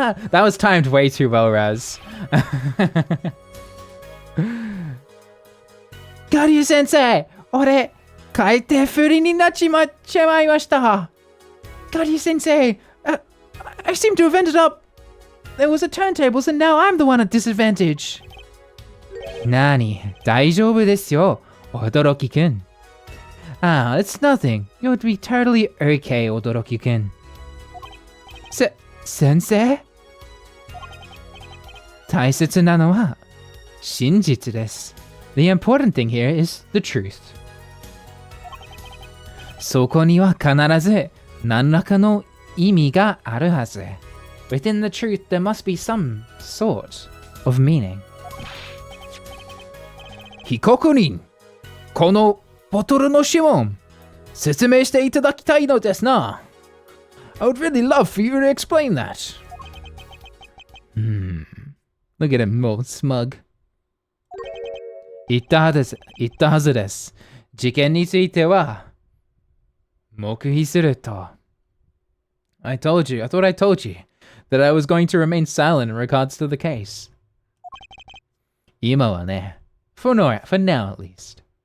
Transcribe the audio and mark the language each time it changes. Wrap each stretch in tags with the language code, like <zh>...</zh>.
<en>That was timed way too well, Raz.</en> <ja>ガリュウ先生、俺、海底不利になっちまいました。</ja> <en>ガリュウ先生、I seem to have ended up. There was a turntables and now I'm the one at disadvantage.</en> <ja>なに、大丈夫ですよ、驚きくん。</ja> <en>It's nothing. It would be totally okay, 驚きくん。</en> <ja>先生？大切なのは真実です。</ja> <en>The important thing here is the truth.</en> <ja>そこには必ず何らかの意味があるはず。</ja> <en>Within the truth, there must be some sort of meaning.</en> <ja>被告人、このボトルの指紋、説明していただきたいのですな。</ja> <en>I would really love for you to explain that. Look at him, all smug.</en> <ja>言ったはずです。事件については、黙秘すると。</ja> <en>I thought I told you that I was going to remain silent in regards to the case.</en> <ja>今はね、</ja> <en>for now at least.</en>